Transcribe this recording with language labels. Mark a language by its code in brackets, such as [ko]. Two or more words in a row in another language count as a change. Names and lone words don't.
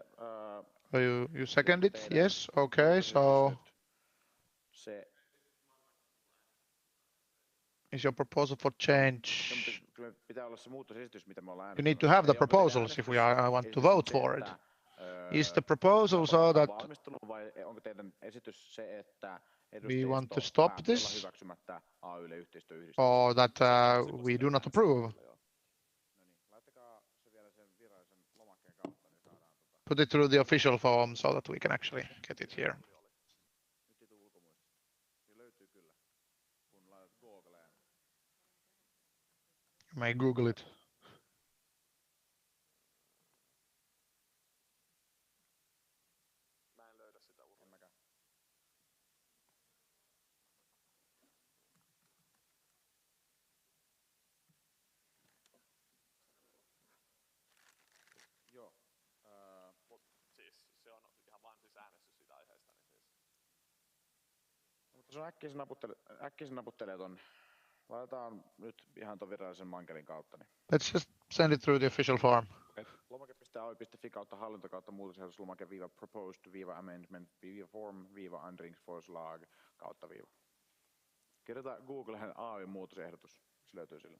[en] You second it? Yes, okay, so is your proposal for change? [fi] pitää olla se muutosesitys, mitä me ollaan [en] You need to have the proposals if we want to vote for it. Is the proposal so that [fi] vai onko teidän esitys se, että [en] we want to stop this, or that we do not approve? Put it through the official form so that we can actually get it here. You may Google it. [fi] Se on äkkisin naputtelee ton. Laitetaan nyt ihan ton virallisen mankelin kautta. Niin. [en] Let's just send it through the official form. [fi] Lomake.ay.fi kautta hallinto kautta muutosehdotus lomake viiva proposed viiva amendment viiva form viiva ändringsförslag kautta viiva. Kirjoita Googleen AY muutosehdotus. Se löytyy sillä.